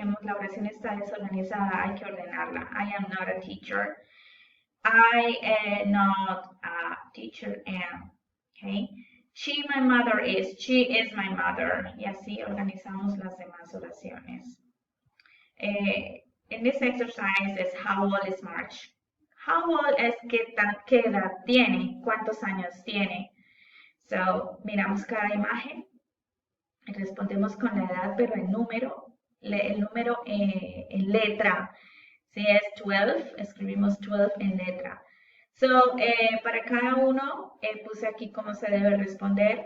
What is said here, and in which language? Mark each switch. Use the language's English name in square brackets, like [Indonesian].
[Spanish] La oración está desorganizada, hay que ordenarla. [English] I am not a teacher. I am not a teacher am. Okay. She, my mother is. She is my mother. [Spanish] Y así organizamos las demás oraciones. [English] In this exercise is how old is March. [Spanish] How old es qué edad tiene, cuántos años tiene. So, miramos cada imagen. Respondemos con la edad, pero en número, el número en letra. Si es 12, escribimos 12 en letra. So, para cada uno, puse aquí cómo se debe responder.